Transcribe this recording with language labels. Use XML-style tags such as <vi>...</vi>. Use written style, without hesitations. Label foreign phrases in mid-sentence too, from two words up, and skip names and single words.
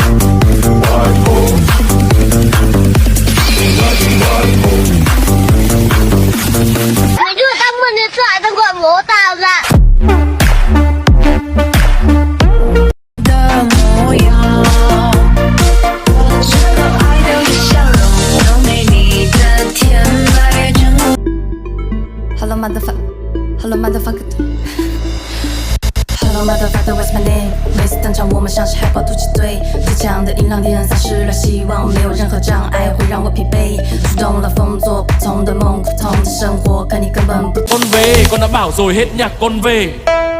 <vi>mày đưa tao mượn điện thoại tao gọi bố tao ra.</vi> <en>Hello motherfucker, hello motherfucker Hello motherfucker, what's my name？</en> <zh>每次登场我们像是海豹突击队，最强的音浪点燃丧失了希望，没有任何障碍会让我疲惫，触动了风做不同的梦，苦痛的生活，可你根本不。</zh> <vi>Con về, con đã bảo rồi hết nhạc con về.</vi>